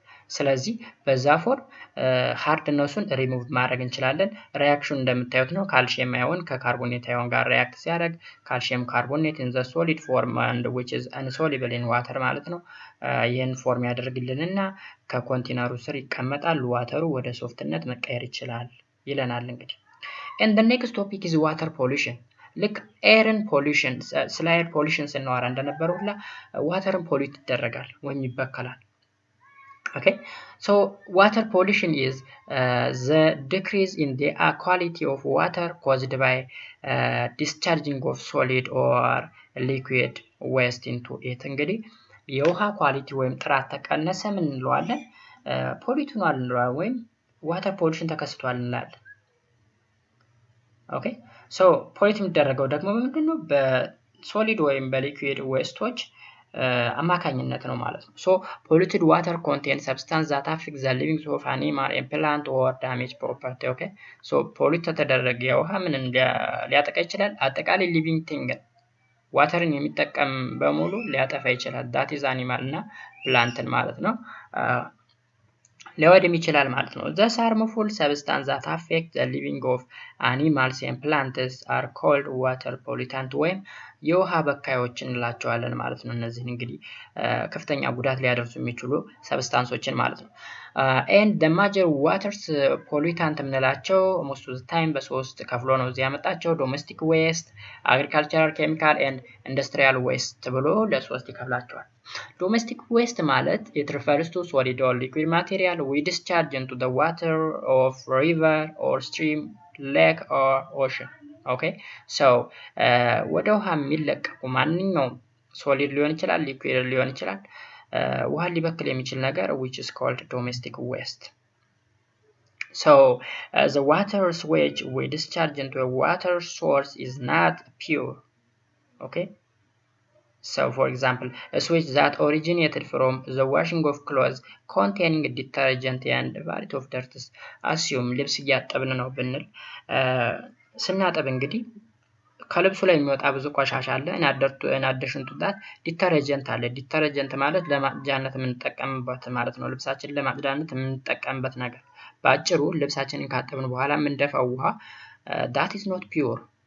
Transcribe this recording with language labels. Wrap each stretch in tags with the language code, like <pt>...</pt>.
<am>ስለዚህ በዛ ፎርም ሃርድነሱን ሪሙቭ ማድረግ እንችላለን። ሪአክሽኑ እንደምታዩት ነው። ካልሲየም አዮን ከካርቦኔት አዮን ጋር ሪአክት ሲያደርግ ካልሲየም ካርቦኔት</am> <en>in the solid form and which is insoluble in water</en> <am>ማለት ነው። ይህን ፎርም ያደርግልንና ከኮንቴነሩ ስር ይቀመጣል። ዋተሩ ወደ ሶፍትነት መቀየር ይችላል ይለናል እንግዲህ።</am> <en>And the next topic is water pollution. Like air pollution,</en> <am>ስለ air pollution ስናወራ እንደነበረው ሁላ ዋተርን ፖሊዩት ይደረጋል ወይም ይበከላል።</am> <en>Okay, so water pollution is the decrease in the quality of water caused by discharging of solid or liquid waste into it.</en> <am>እንግዲህ የውሃ ኳሊቲ ወይም ጥራት ተቀነሰ ምን እንለዋለን? ፖሊዩት ሆኗል እንለዋለን ወይም ዋተር ፖሊዩሽን ተከስቷል እንላለን። ኦኬ ሶ ፖሊዩት የሚደረገው ደግሞ ምንድነው? በሶሊድ ወይም በሊኩዊድ ዌስቶች አማካኝነት ነው ማለት ነው።</am> <en>ሶ polluted water contains substance that affect the living of animal and plant or damage property.</en> <am>ኦኬ ሶ ፖሊዩት ተደረገ የውሃ ምንን ሊያጠቃ ይችላል? አጠቃላይ ሊቪንግ ቲንግ ዋተርን የሚጠቀም በሙሉ ሊያጠፋ ይችላል።</am> <en>that is animal</en> <am>እና ፕላንትን ማለት ነው። ሊወድም ይችላል ማለት ነው።</am> <en>The harmful substances that affect the living of animals and plants are called water pollutant</en> <am>ወይም የውሃ በካዮች እንላቸዋለን ማለት ነው። እነዚህ እንግዲህ ከፍተኛ ጉዳት ሊያደርሱ የሚችሉ ሰብስታንሶችን ማለት ነው።</am> <en>and the major water pollutant</en> <am>የምንላቸው</am> <en>most of the time</en> <am>በሶስት ከፍሎ ነው እዚህ ያመጣቸው</am> <en>domestic waste, agricultural chemical and industrial waste</en> <am>ብሎ ለሶስት ይከፍላቸዋል።</am> <en>Domestic waste ማለት it refers to solid or liquid material we discharge into the water of river or stream, lake or ocean.</en> <am>Okay, so ወደ ውሃ የሚለቀቁ ማንኛውም ሶሊድ ሊሆን ይችላል ሊኩዊድ ሊሆን ይችላል ውሃ ሊበክል የሚችል ነገር</am> <en>which is called domestic waste. So the water which we discharge into a water source is not pure. Okay, so for example a switch that originated from the washing of clothes containing detergent and variety of dirts.</en> <am>assume ልብስ እያጠብን ነው ብንል ስናጠብ እንግዲህ ከልብሱ ላይ የሚወጣ ብዙ ቆሻሻ አለ።</am> <en>in addition to that</en> <am>ዲተርጀንት አለ። ዲተርጀንት ማለት ለማጽጃነት የምንጠቀምበት ማለት ነው። ልብሳችንን ለማጽዳነት የምንጠቀምበት ነገር። በአጭሩ ልብሳችንን ካጠብን በኋላ የምንደፋው ውሃ</am> <en>that is not pure.</en>